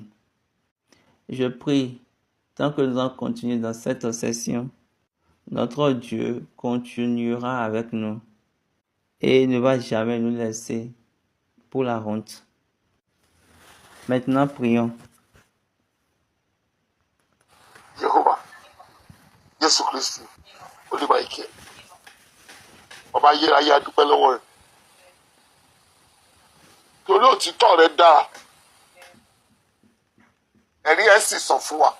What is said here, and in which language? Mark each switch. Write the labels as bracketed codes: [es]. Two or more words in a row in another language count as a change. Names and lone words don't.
[fr] Je prie, tant que nous allons continuer dans cette session, notre Dieu continuera avec nous et ne va jamais nous laisser pour la honte. Maintenant, prions. [yo] Jehovah, Jésù Kristi, Olúwa ìkẹ́. Ọba ayérayé a dúpẹ́ lọ́wọ́ rẹ̀. Torí òtítọ́ rẹ̀ dára. Ẹ̀rí ẹ̀ sì sàn fún wa.